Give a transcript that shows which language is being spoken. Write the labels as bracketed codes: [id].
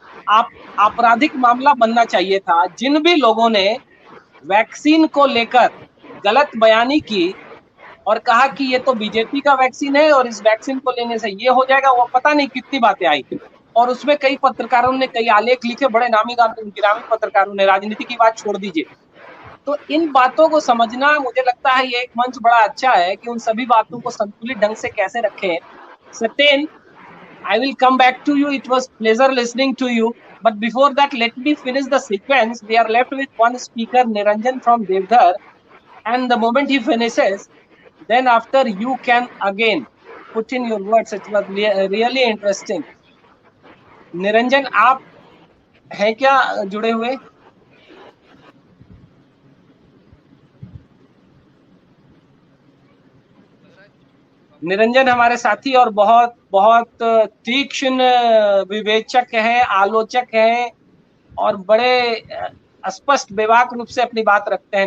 [hi] आपराधिक मामला बनना चाहिए था। जिन भी लोगों ने वैक्सीन को लेकर गलत बयानी की और कहा कि ये तो बीजेपी का वैक्सीन है और इस वैक्सीन को लेने से ये हो जाएगा, वो पता नहीं कितनी बातें आई और उसमें कई पत्रकारों ने कई आलेख लिखे, बड़े नामी गिरामी पत्रकारों ने। राजनीति की बात छोड़ दीजिए। तो इन बातों को समझना, मुझे लगता है ये एक मंच बड़ा अच्छा है कि उन सभी बातों को संतुलित ढंग से कैसे रखें। [en] Satyen, I will come back to you. It was pleasure listening to you. But before that, let me finish the sequence. We are left with one speaker, Niranjan from Devdhar, and the moment he finishes, then after you can again put in your words. It was really interesting. [hi] Niranjan, आप हैं क्या जुड़े हुए? निरंजन हमारे साथी और बहुत बहुत तीक्ष्ण विवेचक हैं, आलोचक हैं और बड़े स्पष्ट बेबाक रूप से अपनी बात रखते हैं।